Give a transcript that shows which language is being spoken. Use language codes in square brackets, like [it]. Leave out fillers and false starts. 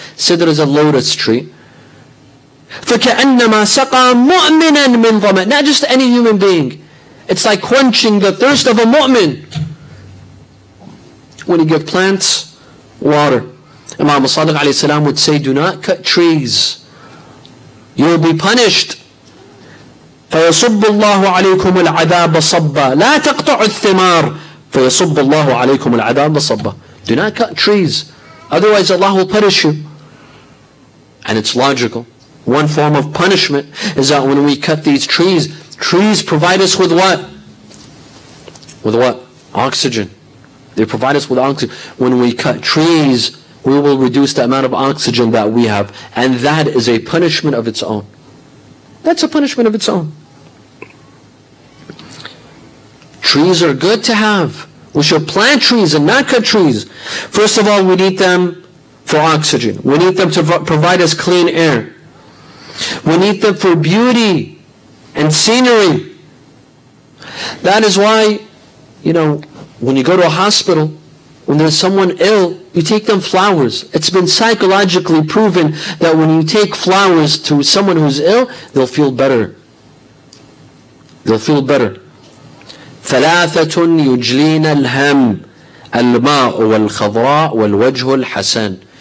[en] Sidr is a lotus tree. [ar] فكأنما سقى مؤمنا من ظمأ. [en] Not just any human being. It's like quenching the thirst of a mu'min. When you give plants water. Imam Sadiq alayhi salam would say, do not cut trees. You will be punished. [ar] فيصب الله عليكم العذاب صبا لا تقطعوا الثمار فيصب الله عليكم العذاب صبا. [en] Do not cut trees, otherwise Allah will punish you. And it's logical. One form of punishment is that when we cut these trees provide us with what? With what? Oxygen. They provide us with oxygen. When we cut trees, we will reduce the amount of oxygen that we have, and that is a punishment of its own. That's a punishment of its own. Trees are good to have. We should plant trees and not cut trees. First of all, we need them for oxygen. We need them to provide us clean air. We need them for beauty and scenery. That is why, when you go to a hospital, when there's someone ill, you take them flowers. It's been psychologically proven that when you take flowers to someone who's ill, they'll feel better. They'll feel better. [ar] ثلاثة يجلين الهم الماء والخضراء والوجه الحسن.